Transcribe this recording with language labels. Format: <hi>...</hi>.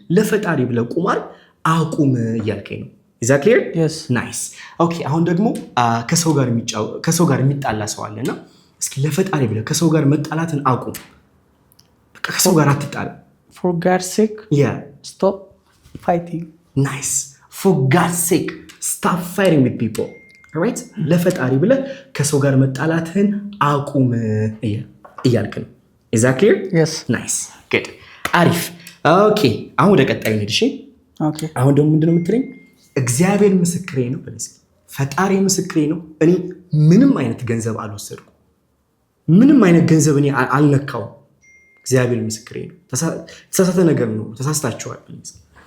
<am>ለፈጣሪ ብለህ ቁማር አቁም እያልከኝ ነው።</am> <en>Is that clear? Yes. Nice.</en> <am>Okay አሁን ደግሞ ከሰው ጋር የሚጣላ ሰው አለና እስኪ ለፈጣሪ ብለህ ከሰው ጋር መጣላትን አቁም። በቃ ከሰው ጋር አትጣላ።</am> <en>For God's sake. Yeah. Stop fighting. Nice. For God's sake stop fighting with people. Alright?</en> <am>ለፈጣሪ ብለህ ከሰው ጋር መጣላትን አቁም እያልክ ነው።</am> <en>Is that clear? Yes. Nice. Good.</en> <am>አሪፍ። ኦኬ አሁን ወደ ቀጣዩ እንሂድ። እሺ</am> <en>Okay.</en> <am>አሁን ደግሞ ምንድነው የምትለኝ? እግዚአብሔር ምስክሬ ነው በል እስኪ። ፈጣሪ ምስክሬ ነው እኔ ምንም አይነት ገንዘብ አልወሰድኩም። ምንም አይነት ገንዘብ እኔ አልነካውም። እግዚአብሔር ምስክሬ ነው። ተሳሳተ ነገር ነው። ተሳስታችኋል በል እስኪ።</am>